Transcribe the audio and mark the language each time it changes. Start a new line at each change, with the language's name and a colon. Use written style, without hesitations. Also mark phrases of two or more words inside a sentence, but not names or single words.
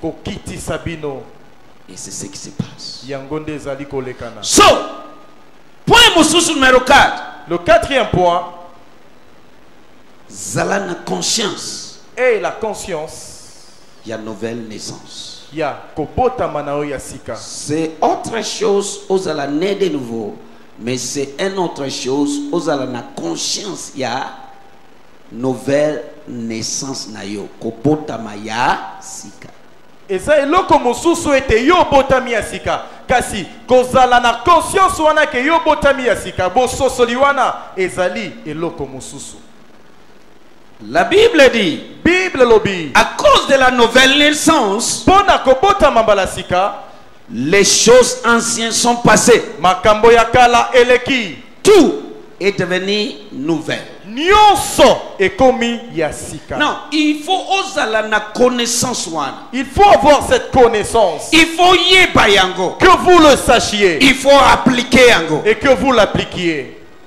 French: Et c'est ce qui se passe. So, point numéro 4. Le quatrième point.
Lingala: Zala conscience.
French: Et la conscience. Il y a nouvelle naissance. Il y a
Lingala: kobota manao ya sika.
French: C'est autre chose aux ala né de nouveau. Mais c'est une autre chose aux ala na conscience. Il y a nouvelle naissance
Lingala: na yo kobota maya sika. Eza eloko mosusu ete yo botami ya sika kasi kozala na conscience wana ke yo botami ya sika bososoli wana ezali eloko mosusu.
French: La Bible dit lobi à cause de la nouvelle naissance
Lingala: pona kobota mambala sika
French: les choses anciennes sont passées
Lingala: makambo ya kala eleki
French: tout est devenu nouvelle. Non, il faut
Lingala: osala na connaissance wana.
French: Il faut avoir cette connaissance. Il faut
Lingala: yeba yango.
French: Que vous le sachiez. Il faut appliquer yango. Et que vous l'appliquiez.